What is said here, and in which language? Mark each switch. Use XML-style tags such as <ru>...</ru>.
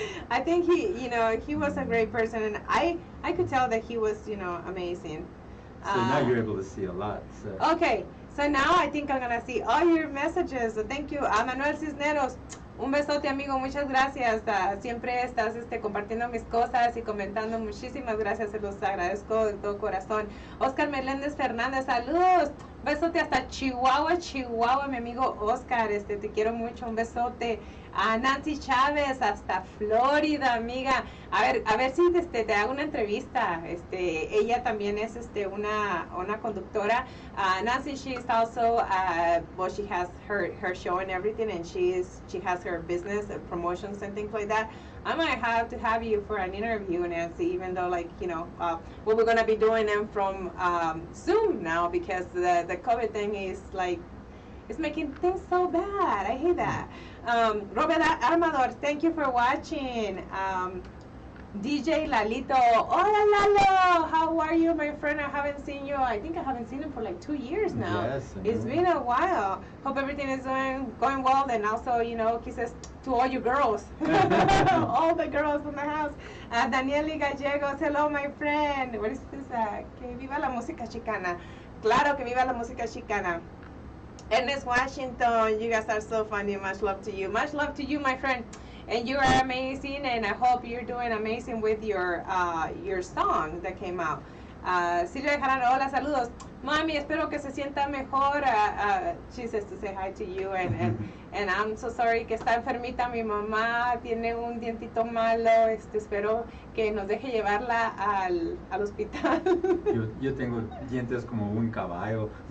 <en>I think he was a great person, and I could tell that he was, amazing. So now you're able to see a lot. So. Okay, so now I think I'm gonna see all your messages. So thank you, Manuel Cisneros.</en> <es>Un besote, amigo, muchas gracias. Siempre estás compartiendo mis cosas y comentando. Muchísimas gracias, se los agradezco de todo corazón. Oscar Meléndez Fernández, saludos. Besote hasta Chihuahua, mi amigo Oscar, te quiero mucho, un besote. A Nancy Chávez, hasta Florida, amiga. A ver si te hago una entrevista. Ella también es una conductora.</es> <en>Nancy, she is also, she has her show and everything, and she has her business promotions and things like that. I might have to have you for an interview, Nancy, even though, what we're going to be doing them from Zoom now, because the COVID thing is it's making things so bad. I hate that. Robert Armador, thank you for watching. DJ Lalito, hola Lalo, how are you, my friend? I haven't seen you. I think I haven't seen him for 2 years now. Yes, it's been a while. Hope everything is going well. And also, kisses to all you girls, all the girls in the house. Danieli Gallegos, hello, my friend. What is this?</en> <es>Que viva la música chicana. Claro que viva la música chicana.</es> <en>Ernest Washington, you guys are so funny. Much love to you. Much love to you, my friend. And you are amazing, and I hope you're doing amazing with your song that came out. Silvia Jarano,</en> <es>hola, saludos. Mami, espero que se sienta mejor.</es> <en>She says to say hi to you, and I'm so sorry</en> <es>que está enfermita mi mamá, tiene un dientito malo. Espero que nos deje llevarla al hospital. Yo tengo dientes como un caballo.</es>